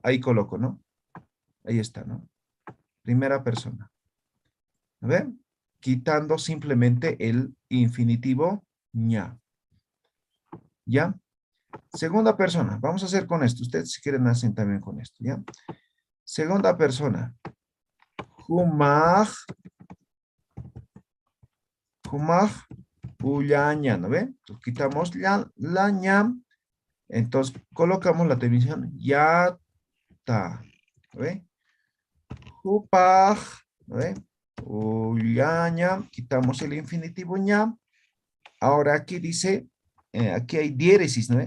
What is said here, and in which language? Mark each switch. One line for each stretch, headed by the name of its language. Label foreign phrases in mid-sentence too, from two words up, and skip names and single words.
Spanish: Ahí coloco, ¿no? Ahí está, ¿no? Primera persona. ¿No ven? Quitando simplemente el infinitivo ña. ¿Ya? Segunda persona. Vamos a hacer con esto. Ustedes si quieren hacen también con esto, ¿ya? Segunda persona. Humaj.
Aymara: Humaj. Uyaña,
Spanish: ¿no ven? Entonces, quitamos la ña. Entonces colocamos la terminación yata. ¿No ven? Hupaj. ¿No ven? Uyaña. Quitamos el infinitivo ña. Ahora aquí dice, aquí hay diéresis, ¿no?